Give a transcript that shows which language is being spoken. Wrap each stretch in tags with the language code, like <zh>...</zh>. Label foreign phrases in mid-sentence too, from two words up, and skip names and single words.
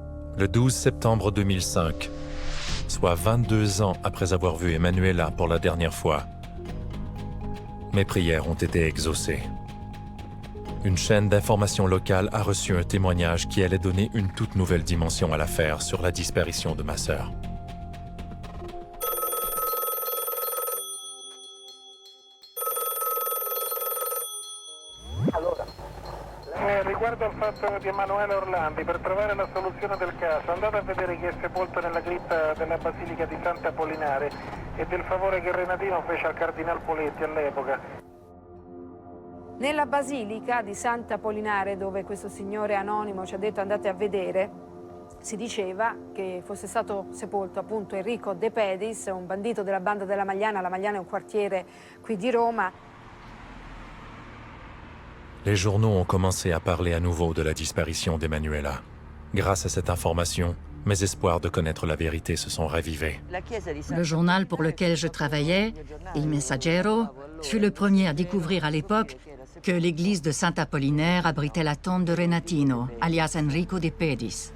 <fr>Le 12 septembre 2005, soit 22 ans après avoir vu Emanuela pour la dernière fois, mes prières ont été exaucées. Une chaîne d'information locale a reçu un témoignage qui allait donner une toute nouvelle dimension à l'affaire sur la disparition de ma sœur.</fr> <it>Riguardo al fatto di Emanuela Orlandi, per trovare la soluzione del caso, andate a vedere chi è sepolto nella cripta della Basilica di Sant'Apollinare e del favore che Renatino fece al Cardinal Poletti all'epoca. Nella Basilica di Sant'Apollinare, dove questo signore anonimo ci ha detto andate a vedere, si diceva che fosse stato sepolto appunto Enrico De Pedis, un bandito della banda della Magliana. La Magliana è un quartiere qui di Roma.</it> <fr>Les journaux ont commencé à parler à nouveau de la disparition d'Emanuela. Grâce à cette information, mes espoirs de connaître la vérité se sont ravivés. Le journal pour lequel je travaillais, Il Messaggero, fut le premier à découvrir à l'époque que l'église de Sant'Apollinaire abritait la tombe de Renatino, alias Enrico De Pedis.</fr>